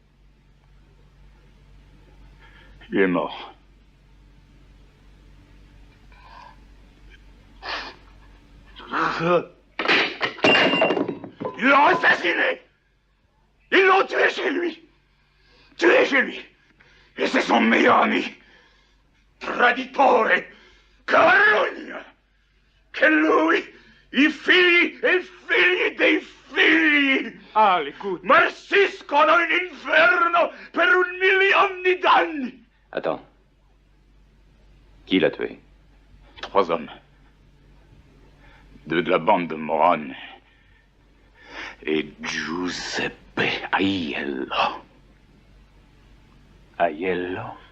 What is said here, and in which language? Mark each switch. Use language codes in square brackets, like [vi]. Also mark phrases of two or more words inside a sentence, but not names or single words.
[fr] Il est mort. Ils l'ont assassiné! Ils l'ont tué chez lui! Tué chez lui! E c'est son meilleur ami! [it] Traditore! Carogna! Che lui, i figli e i figli dei figli! [fr] Ah, écoute! [it] Marciscono in inferno per 1 million d'anni! [fr] Attends. Qui l'a tué? 3 hommes. 2 de la bande de Moran. Et Giuseppe Aiello. Aiello?